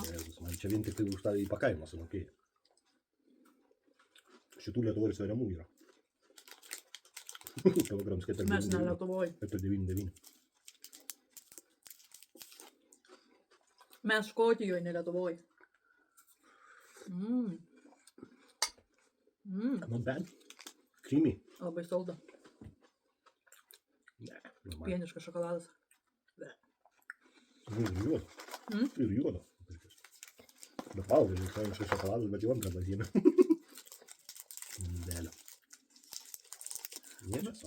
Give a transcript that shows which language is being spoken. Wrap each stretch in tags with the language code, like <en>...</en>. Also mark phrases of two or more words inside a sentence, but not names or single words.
<lt>Jėzus, man čia vien tik tai už tą įpakavimą sumokėjai. Šitų Lietuvoj ir sveriamų yra.</lt> <en>Kilograms 4,99.</en> <lt>Mes ne Lietuvoj. 4,99. Mes Škotijoje, ne Lietuvoj.</lt> <en>Not bad. Creamy.</en> <lt>Labai salda. Ne, normaliai. Pieniškas šokoladas. Ir juodo. Ir juodo. Bet valgai, tai šis šokoladas, bet jau antrą bazieną. Belio. Ne, čia savo.</lt>